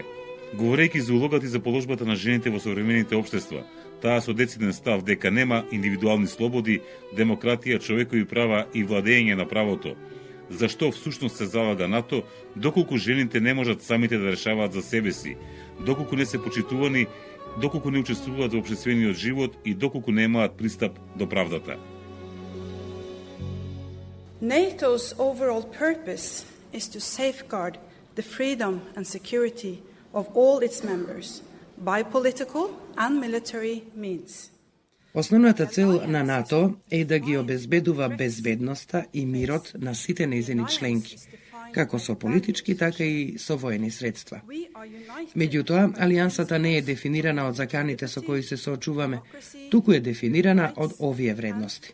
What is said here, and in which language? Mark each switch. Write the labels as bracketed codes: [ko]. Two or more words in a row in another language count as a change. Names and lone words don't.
[mk] Говорејќи за улогата и за положбата на жените во современите општества, таа со дециден став дека нема индивидуални слободи, демократија, човекови права и владење на правото. Зашто всушност се залага НАТО, доколку жените не можат самите да решаваат за себе си, доколку не се почитувани, доколку не учествуваат во општествениот живот и доколку немаат пристап до правдата. [en] NATO's overall purpose is to safeguard the freedom and security of all its members by political and military means. [mk] Основната цел на НАТО е да ги обезбедува безбедноста и мирот на сите нејзини членки, како со политички, така и со воени средства. Меѓутоа, алијансата не е дефинирана од заканите со кои се соочуваме, туку е дефинирана од овие вредности.